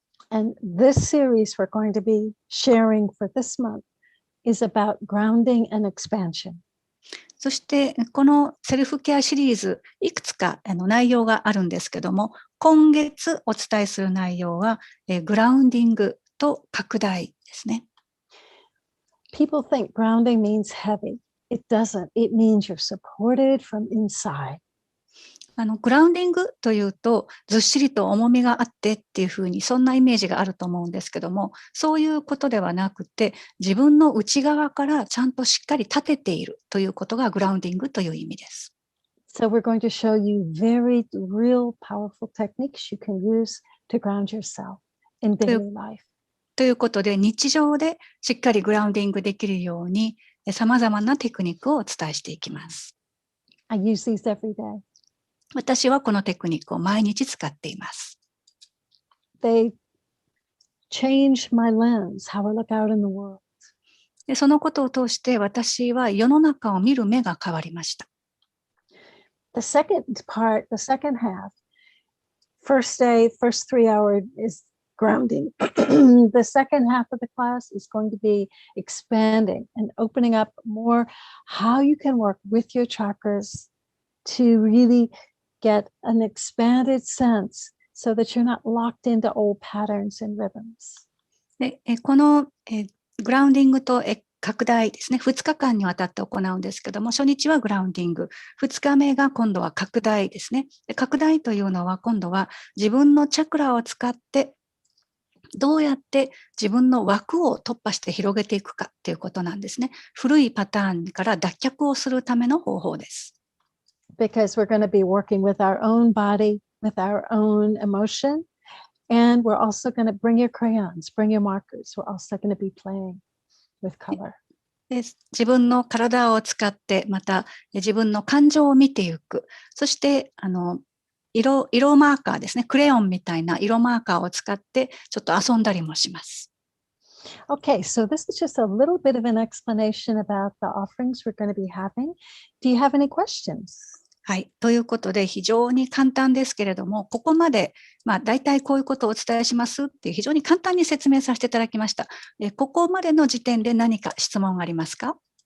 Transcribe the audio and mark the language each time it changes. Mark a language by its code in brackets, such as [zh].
[en] And this series we're going to be sharing for this month is about grounding and expansion. [ja] そしてこのセルフケアシリーズいくつか内容があるんですけども、今月お伝えする内容はグラウンディングと拡大ですね。 [en] people think grounding means heavy. It doesn't. It means you're supported from inside. [ja] グラウンディングというとずっしりと重みがあってっていうふうにそんなイメージがあると思うんですけども、そういうことではなくて自分の内側からちゃんとしっかり立てているということがグラウンディングという意味です。 [en] So we're going to show you very real powerful techniques you can use to ground yourself in daily life. [ja] ということで日常でしっかりグラウンディングできるようにさまざまなテクニックをお伝えしていきます。 [en] I use these every day. [ja] 私はこのテクニックを毎日使っています。 [en] They change my lens, how I look out in the world. [ja] でそのことを通して私は世の中を見る目が変わりました。 [en] The second part, the second half, first day, first 3 hours is grounding. The second half of the class is going to be expanding and opening up more how you can work with your chakras to really get an expanded sense so that you're not locked into old patterns and rhythms. [ja] でこのグラウンディングと拡大ですね、2日間にわたって行うんですけども、初日はグラウンディング、2日目が今度は拡大ですね。で拡大というのは今度は自分のチャクラを使ってどうやって自分の枠を突破して広げていくかということなんですね。古いパターンから脱却をするための方法です。 [en] Because we're going to be working with our own body, with our own emotion, and we're also going to bring your crayons, bring your markers. We're also going to be playing with color. [ja] で自分の体を使ってまた自分の感情を見ていく。そして色マーカーですね、クレヨンみたいな色マーカーを使ってちょっと遊んだりもします。 [en] Okay, so this is just a little bit of an explanation about the offerings we're going to be having. Do you have any questions? [ja] はい。ということで非常に簡単ですけれども、ここまで大体こういうことをお伝えしますっていう非常に簡単に説明させていただきました。ここまでの時点で何か質問がありますか？